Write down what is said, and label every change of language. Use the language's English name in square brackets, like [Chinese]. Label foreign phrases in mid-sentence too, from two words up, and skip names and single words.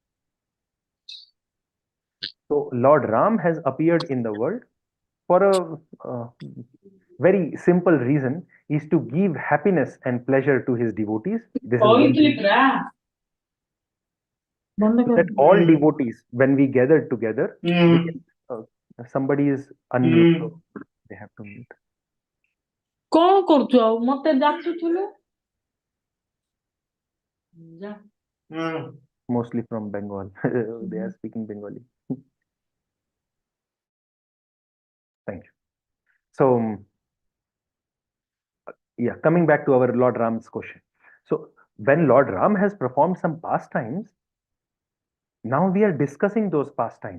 [English] So Lord Ram has appeared in the world for a very simple reason, is to give happiness and pleasure to his devotees. This is one reason. So that all devotees, when we gather together, we can, somebody is unmute, so they have to mute. [Odia] କଣ କରୁଛୁ ଆଉ ମତେ ଡାକୁଥିଲୁ ଯା [English] Mostly from Bengal. They are speaking Bengali. Thank you. So, yeah, coming back to our Lord Ram's question. So, when Lord Ram has performed some pastimes, now we are discussing those pastimes.